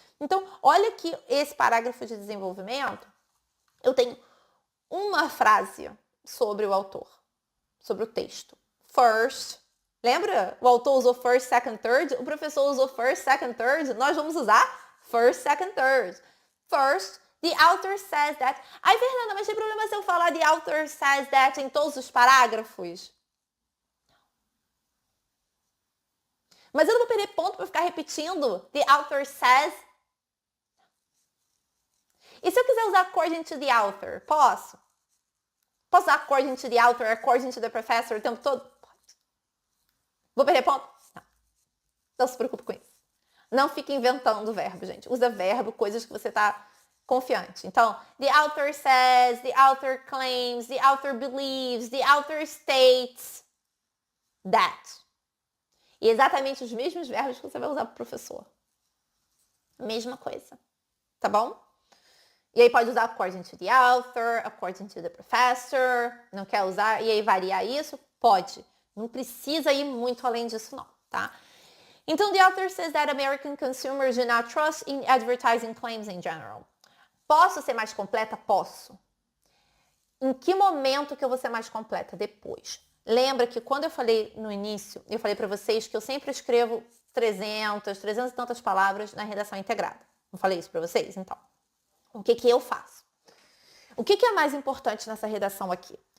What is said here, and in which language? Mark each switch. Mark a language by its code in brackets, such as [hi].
[pt] Então, olha que esse parágrafo de desenvolvimento, eu tenho uma frase sobre o autor, sobre o texto. First, lembra? O autor usou first, second, third. O professor usou [en] first, second, third. [pt] Nós vamos usar first, second, third. [en] First, the author says that. [pt] Ai, Fernanda, mas tem problema se eu falar [en] the author says that [pt] em todos os parágrafos? Mas eu não vou perder ponto para ficar repetindo [en] the author says. [pt] E se eu quiser usar according to the author, posso? Posso usar [en] according to the author, according to the professor [pt] o tempo todo? Pode. Vou perder ponto? Não. Não se preocupe com isso. Não fique inventando verbo, gente. Usa verbo, coisas que você está confiante. Então, [en] the author says, the author claims, the author believes, the author states that. [pt] E exatamente os mesmos verbos que você vai usar para o professor. Mesma coisa. Tá bom? E aí pode usar [en] according to the author, according to the professor. [pt] Não quer usar? E aí variar isso? Pode. Não precisa ir muito além disso não, tá? Então, [en] the author says that American consumers do not trust in advertising claims in general. [pt] Posso ser mais completa? Posso. Em que momento que eu vou ser mais completa? Depois. Lembra que quando eu falei no início, eu falei para vocês que eu sempre escrevo 300 e tantas palavras na redação integrada. Não falei isso para vocês? Então, o que eu faço? O que é mais importante nessa redação aqui?